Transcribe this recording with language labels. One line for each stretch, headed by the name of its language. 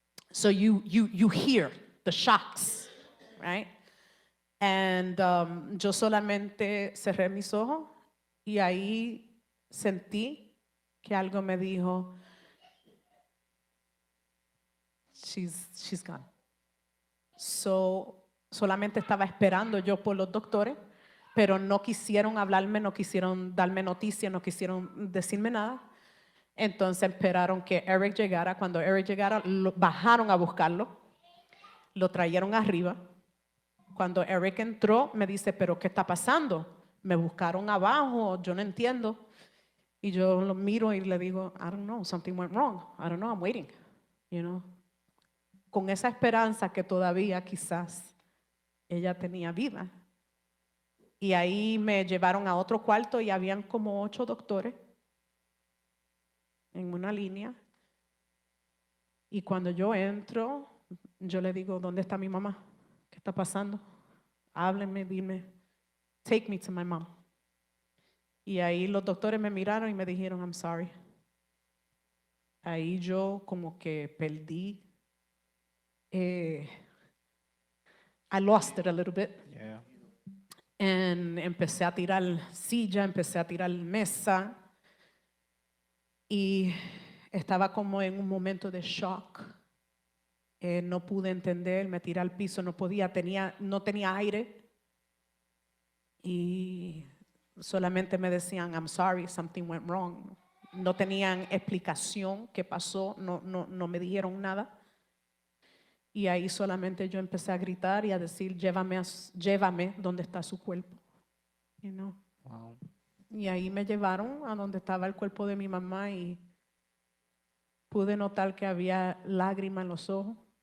English: So you hear the shocks, right?
Spanish: And yo solamente cerré mis ojos y ahí sentí que algo me dijo,
English: she's gone.
Spanish: So, solamente estaba esperando yo por los doctores, pero no quisieron hablarme, no quisieron darme noticias, no quisieron decirme nada. Entonces esperaron que Eric llegara. Cuando Eric llegara, bajaron a buscarlo. Lo trajeron arriba. Cuando Eric entró, me dice, ¿pero qué está pasando? Me buscaron abajo, yo no entiendo. Y yo lo miro y le digo,
English: I don't know, something went wrong. I don't know, I'm waiting.
Spanish: Con esa esperanza que todavía quizás ella tenía vida. Y ahí me llevaron a otro cuarto y habían como 8 doctores en una línea. Y cuando yo entro, yo le digo, ¿dónde está mi mamá? ¿Qué está pasando? Háblenme, dime,
English: take me to my mom.
Spanish: Y ahí los doctores me miraron y me dijeron,
English: I'm sorry.
Spanish: Ahí yo como que perdí,
English: I lost it a little bit. Yeah.
Spanish: Empecé a tirar silla, empecé a tirar mesa. Y estaba como en un momento de shock. No pude entender, me tiré al piso, no tenía aire. Y solamente me decían,
English: I'm sorry, something went wrong.
Spanish: No tenían explicación qué pasó, no me dijeron nada. Y ahí solamente yo empecé a gritar y a decir, llévame donde está su cuerpo.
English: You know? Wow.
Spanish: Y ahí me llevaron a donde estaba el cuerpo de mi mamá y pude notar que había lágrimas en los ojos.